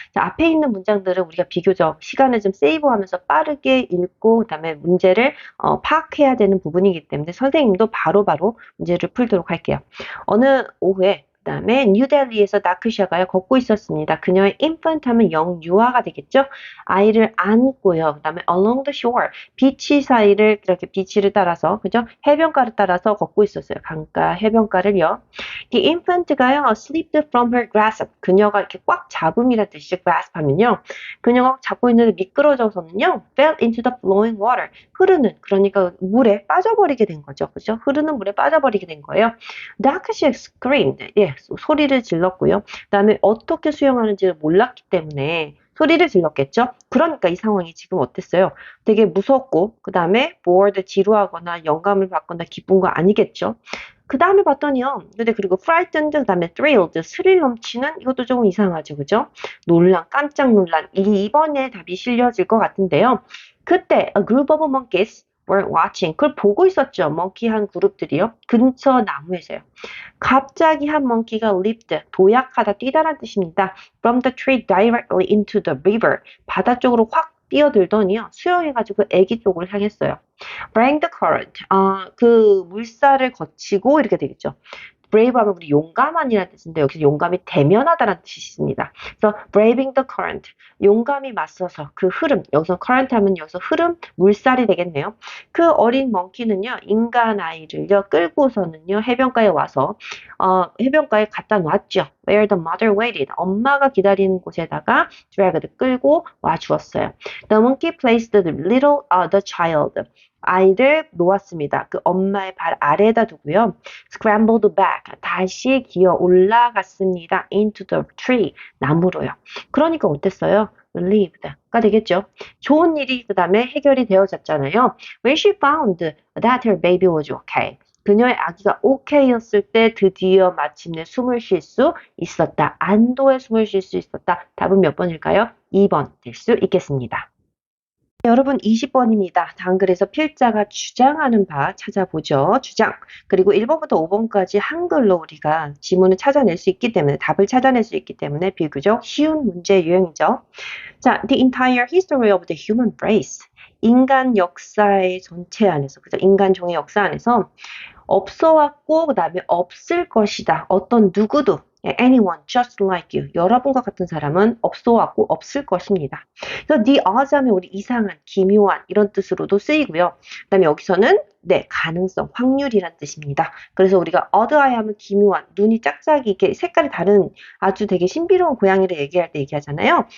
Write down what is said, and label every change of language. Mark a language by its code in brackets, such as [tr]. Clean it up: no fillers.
[ko] 자, 앞에 있는 문장들은 우리가 비교적 시간을 좀 세이브하면서 빠르게 읽고 그다음에 문제를 파악해야 되는 부분이기 때문에 선생님도 바로바로 문제를 풀도록 할게요. 어느 오후에 그다음에 뉴델리에서 다크샤가 걷고 있었습니다. 그녀의 infant 하면 영유아가 되겠죠. 아이를 안고요. 그다음에 [en] along the shore, [ko] 비치 사이를 이렇게 비치를 따라서 그죠? 해변가를 따라서 걷고 있었어요. 강가 해변가를요. [en] The infant가요 slipped from her grasp. [ko] 그녀가 이렇게 꽉 잡음이라는 뜻이죠. grasp 하면요. 그녀가 잡고 있는데 미끄러져서는요. [en] fell into the flowing water. [ko] 흐르는 그러니까 물에 빠져버리게 된 거죠. 그죠? 흐르는 물에 빠져버리게 된 거예요. 다크샤 screamed. 예, 소리를 질렀고요. 그다음에 어떻게 수영하는지를 몰랐기 때문에 소리를 질렀겠죠? 그러니까 이 상황이 지금 어땠어요? 되게 무섭고 그 다음에 bored, 지루하거나 영감을 받거나 기쁜 거 아니겠죠? 그 다음에 봤더니요. 근데 그리고 frightened, 그 다음에 thrilled, 스릴 넘치는 이것도 조금 이상하죠. 그죠? 놀란, 깜짝 놀란. 이번에 답이 실려질 것 같은데요. 그때 [en] a group of monkeys were watching. [ko] 그걸 보고 있었죠. 멍키 한 그룹들이요. 근처 나무에서요. 갑자기 한 멍키가 leaped, 도약하다, 뛰다란 뜻입니다. [en] From the tree directly into the river. [ko] 바다 쪽으로 확 뛰어들더니요. 수영해가지고 애기 쪽으로 향했어요. [en] Braving the current. [ko] 그 물살을 거치고 이렇게 되겠죠. brave 하면 우리 용감한이라는 뜻인데 여기서 용감이 대면하다라는 뜻이 있습니다. 그래서 [en] braving the current, [ko] 용감히 맞서서 그 흐름, 여기서 current 하면 여기서 흐름, 물살이 되겠네요. 그 어린 멍키는요, 인간 아이를요, 끌고서는요, 해변가에 와서, 해변가에 갖다 놨죠. [en] Where the mother waited. [ko] 엄마가 기다리는 곳에다가 dragged, 끌고 와 주었어요. [en] The monkey placed the child. [ko] 아이를 놓았습니다. 그 엄마의 발 아래에다 두고요. [en] Scrambled back. [ko] 다시 기어 올라갔습니다. [en] Into the tree. [ko] 나무로요. 그러니까 어땠어요? relieved가 되겠죠. 좋은 일이 그 다음에 해결이 되어졌잖아요. [en] When she found that her baby was okay. [ko] 그녀의 아기가 오케이였을 때 드디어 마침내 숨을 쉴 수 있었다. 안도의 숨을 쉴 수 있었다. 답은 몇 번일까요? 2번 될 수 있겠습니다. 여러분 20번입니다. 단글에서 필자가 주장하는 바 찾아보죠. 주장. 그리고 1번부터 5번까지 한글로 우리가 지문을 찾아낼 수 있기 때문에 답을 찾아낼 수 있기 때문에 비교적 쉬운 문제 유형이죠. [en] 자, the entire history of the human race. [ko] 인간 역사의 전체 안에서, 그죠? 인간 종의 역사 안에서 없어 왔고 그다음에 없을 것이다. 어떤 누구도 [en] anyone just like you. [ko] 여러분과 같은 사람은 없어 왔고 없을 것입니다. 그래서 the odds 하면 우리 이상한, 기묘한 이런 뜻으로도 쓰이고요. 그다음에 여기서는 네, 가능성, 확률이란 뜻입니다. 그래서 우리가 odd eye 하면 기묘한, 눈이 짝짝이 이렇게 색깔이 다른 아주 되게 신비로운 고양이를 얘기할 때 얘기하잖아요.